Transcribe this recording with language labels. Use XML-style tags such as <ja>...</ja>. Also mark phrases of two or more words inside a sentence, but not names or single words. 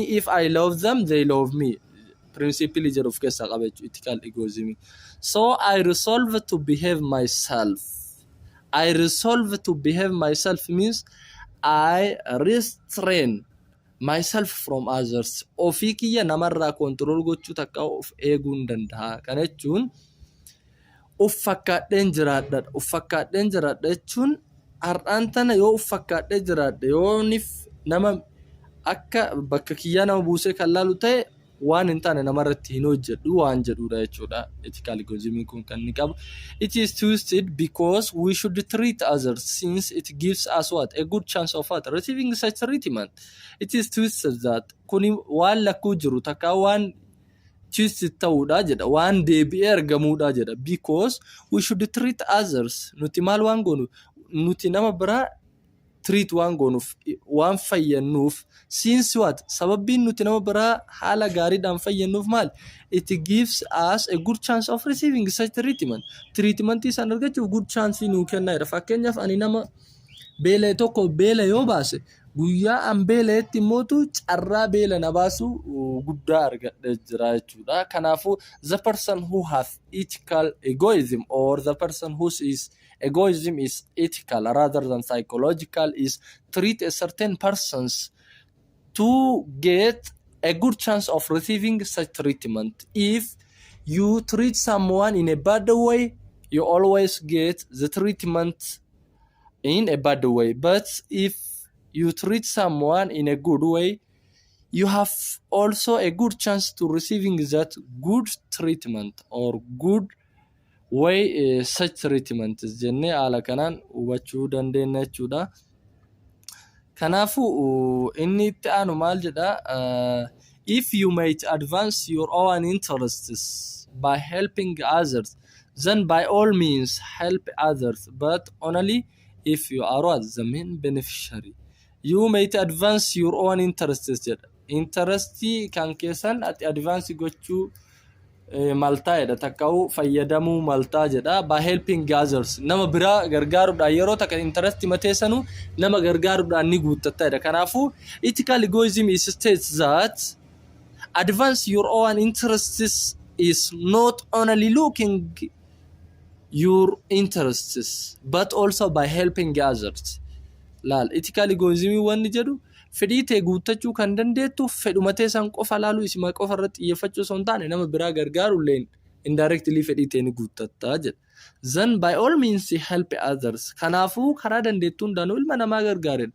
<en>If I love them, they love me. Principally of case ethical egoism. So I resolve to behave myself. I resolve to behave myself means I restrain myself from others.</en> <om>Ofii kiyya namarraa control gochuu takka of eeguu hin danda'a. Kana jechuun of fakkaadheen jiraadha. Of fakkaadheen jiraadha jechuun har'aan tana yoo of fakkaadhee jiraadha yoonif nama akka bakka kiyyaa nama buusee kan laalu ta'e waan hin taane namarratti hin hojjedhu waan jedhudha jechuudha</om> <en>ethical egoism</en> <om>kun kan inni qabu.</om> <en>It is twisted because we should treat others since it gives us what a good chance of what receiving such treatment. It is twisted that</en> <om>kuni waan lakkuu jiru takka waan twisted ta'uudha jedha waan deebi'ee argamuudha jedha</om> <en>because we should treat others</en> <om>nuti maal waan goonu nuti nama biraa treat waan goonuuf waan fayyannuuf</om> <en>since what</en> <om>sababiin nuti nama biraa haala gaariidhaan fayyannuuf maal</om> <en>it gives us a good chance of receiving such treatment</en> <om>isaan argachuuf</om> <en>good chance</en> <om>nuu kennaa jira. Fakkeenyaaf ani nama beela tokko beela yoo baase guyyaa an beeleetti mootu carraa beela na baasu guddaa argadhe jira jechuudha.</om> <en>Kanaafuu the person who has ethical egoism or the person who is egoism is ethical rather than psychological is treat a certain persons to get a good chance of receiving such treatment. If you treat someone in a bad way, you always get the treatment in a bad way. But if you treat someone in a good way, you have also a good chance to receiving that good treatment or good way such treatment</en> <om>jenne ala kanan hubachuu dandeenya jechuudha. Kanaafu inni itti aanu maal jedha</om> <en>if you might advance your own interests by helping others then by all means help others but only if you are the main beneficiary. You might advance your own interests</en> <om>jedha interestii kan keessan ati advance gochuu maltaa jedha takka'u fayyadamuu maltaa jedha</om> <en>by helping others</en> <om>nama biraa gargaaruudhaan yeroo takka interest mateessanu nama gargaaruudhaan ni guuttatta jedha.</om> <en>Kanaafuu ethical egoism is states that advance your own interests is not only looking your interests but also by helping others.</en> <om>Laal</om> <en>ethical egoism</en> <om>wanni jedhu fedhii tee guuttachuu kan dandeettu fedhuma teessan qofa laaluu isima qofa irratti xiyyeeffachuu osoo hin taane nama biraa gargaaruulleen indirectly fedhii tee ni guuttatta jedha.</om> <en>Then by all means help others.</en> <om>Kanaafuu karaa dandeettuu hundaanuu ilma namaa gargaaredha.</om>